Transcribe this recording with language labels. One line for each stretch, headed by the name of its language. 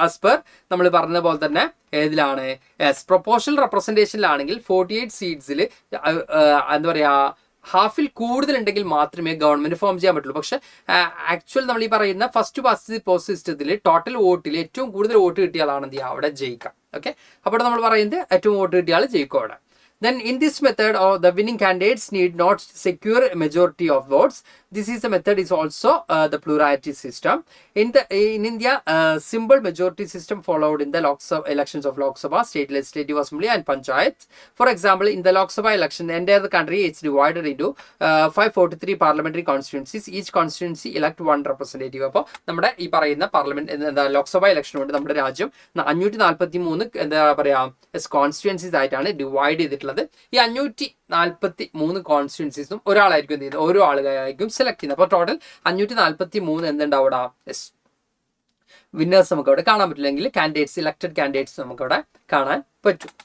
Malayalam: As per നമ്മൾ പറഞ്ഞ പോലെ തന്നെ ഏതിലാണ്, പ്രൊപ്പോർഷണൽ റെപ്രസെൻറ്റേഷനിലാണെങ്കിൽ 48 സീറ്റ്സിൽ എന്താ പറയുക, ഹാഫിൽ കൂടുതലുണ്ടെങ്കിൽ മാത്രമേ ഗവൺമെന്റ് ഫോം ചെയ്യാൻ പറ്റുള്ളൂ. പക്ഷേ ആക്ച്വൽ നമ്മൾ ഈ പറയുന്ന ഫസ്റ്റ് പാസ്റ്റ് പോസ്റ്റ് സിസ്റ്റത്തിൽ ടോട്ടൽ വോട്ടിൽ ഏറ്റവും കൂടുതൽ വോട്ട് കിട്ടിയ ആളാണ് എന്ത് ചെയ്യുക, അവിടെ ജയിക്കാം. ഓക്കെ, അപ്പോൾ നമ്മൾ പറയുന്നത് ഏറ്റവും വോട്ട് കിട്ടിയ ആൾ ജയിക്കും അവിടെ.
English: Then in this method, the winning candidates need not secure a majority of votes. This is the method is also the plurality system. In India, simple majority system followed in the elections of Lok Sabha, state legislative assembly and panchayat. For example, in the Lok Sabha election, the entire country is divided into 543 parliamentary constituencies. Each constituency elect one representative.
Malayalam: അപ്പോൾ നമ്മുടെ ഈ പറയുന്ന parliament എന്താ Lok Sabha election കൊണ്ട് നമ്മുടെ രാജ്യം 543 എന്താ പറയുക കോൺസ്റ്റിറ്റ്യുവൻസീസ് ആയിട്ടാണ് ഡിവൈഡ് ചെയ്തിട്ടുള്ളത്. ഈ 543 കോൺസ്റ്റിറ്റ്യുവൻസീസും ഒരാളായിരിക്കും എന്ത് ചെയ്യുന്നത്, ഓരോ ആളുകളായിരിക്കും സെലക്ട് ചെയ്യുന്നത്. അപ്പോൾ ടോട്ടൽ 543 എന്തുണ്ടാവും അവിടെ, വിന്നേഴ്സ് നമുക്ക് അവിടെ കാണാൻ പറ്റില്ലെങ്കിൽ കാൻഡിഡേറ്റ്സ്, ഇലക്ടഡ് കാൻഡിഡേറ്റ്സ് നമുക്ക് അവിടെ കാണാൻ പറ്റും.